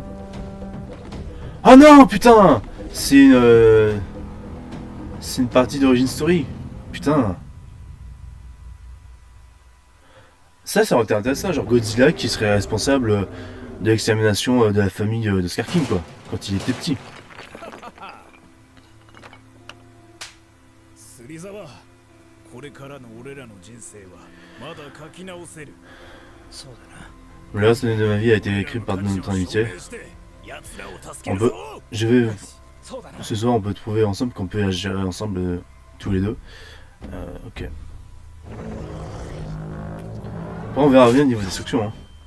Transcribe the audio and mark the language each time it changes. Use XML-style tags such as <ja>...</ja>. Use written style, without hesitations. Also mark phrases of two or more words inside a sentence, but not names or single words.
<fr>Oh non putain, c'est une partie d'origine story. Putain. Ça aurait été intéressant, genre Godzilla qui serait responsable de l'extermination de la famille de Scar King quoi, quand il était petit.</fr> <ja>これからの俺らの人生はまだ書き直せる。そうだな。</ja> <fr>Le reste de ma vie a été écrit par notre amitié. Ce soir, on peut trouver ensemble qu'on peut agir ensemble tous les deux. Ok. Après, on verra bien au niveau destruction. Hein.</fr>